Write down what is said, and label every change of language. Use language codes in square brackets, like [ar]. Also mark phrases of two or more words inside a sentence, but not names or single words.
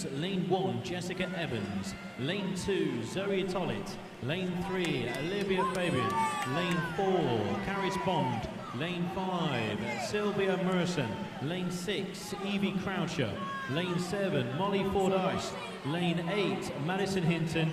[en] Lane 1, Jessica Evans. Lane 2, Zoe Tollett. Lane 3, Olivia Fabian. Lane 4, Caris Bond. Lane 5, Sylvia Merson. Lane 6, Evie Croucher. Lane 7, Molly Fordyce. Lane 8, Madison Hinton.